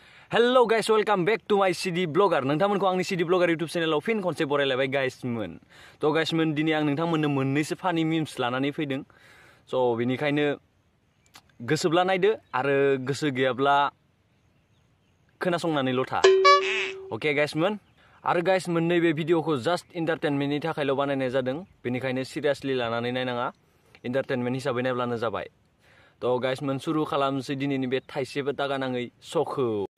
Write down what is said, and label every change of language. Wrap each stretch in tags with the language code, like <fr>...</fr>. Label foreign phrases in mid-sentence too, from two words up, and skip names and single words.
<en>hello guys welcome back to my CD blogger</en> <brx>नोंथांमोनखौ आंनि सिडी ब्लॉगर YouTube चेनेलाव फिन खनसे बरायलायबाय गाइसमोन तो गाइसमोन दिनै आं नोंथांमोननो मोननैसो</brx> <en>funny memes</en> <brx>लानानै फैदों सो बेनिखायनो गोसोब्ला नायदो आरो गोसो गैयाब्ला खोनासंनानैल' था ओके गाइसमोन आरो गाइसमोन नैबे भिडिअखौ जस्ट एन्टारटेनमेन्टनि थाखायल' बानायनाय जादों बेनिखायनो सिरियासलि लानानै नायनाङा एन्टारटेनमेन्ट हिसाबै नायब्लानो जाबाय तो गाइसमोन सुरु खालामनोसै दिनैनि बे थाइसेबो दागा नाङै श'खौ</brx>